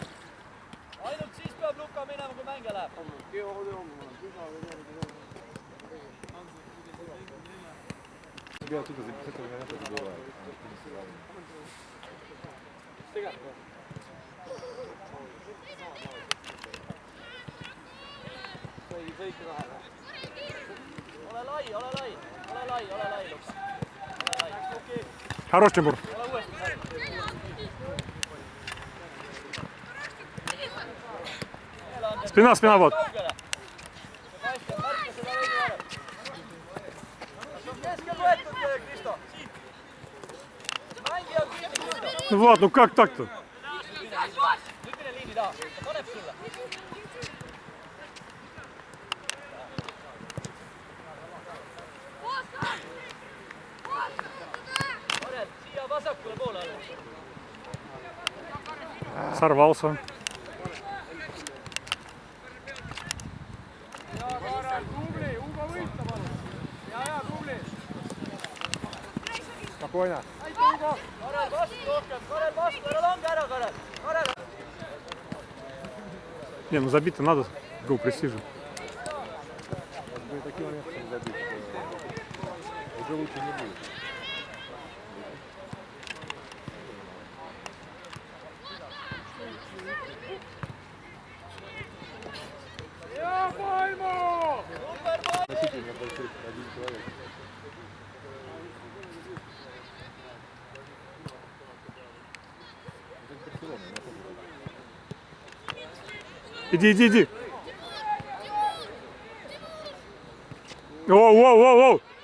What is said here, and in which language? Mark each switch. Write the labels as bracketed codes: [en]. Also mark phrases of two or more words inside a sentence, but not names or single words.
[et] Ainult siis peab Luka minema, kui mängija läheb. [ru] Тебя оттуда с этого момента забивают. [et] Ole lai, ole lai. Ole lai, ole lai, Luka. Ole lai. [ru] Хорош, Тимур. [et] Ole uuesti lai. [ru] Спина, спина, вот. [et] Kaugele. See paistab, märka seda veidi varem. Kas on keskel võetud, Kristo? Mängija on kinni, Kristo. [ru] Ну вот, ну как так-то? [et] Nüüd mine liini taha. Ta paneb sulle. Karel, siia vasakule poole alla. [ru] Сорвался. [et] Ja Karel, tubli! Ugo võita, palun! Ja, tubli! [ru] Спокойно. [et] Aitäh, Ugo! Karel vastu rohkem, Karel vastu, ära lange ära, Karel. Karel. [ru] Не, ну забить-то надо. Гол престижа. Были такие моменты, что не забить. Уже лучше не будет. [et] Ja, Paimo! Number pool. [ru] Относительно больших, один человек. Это Барселона, я помню. Иди, иди, иди. Воу, воу, воу, воу.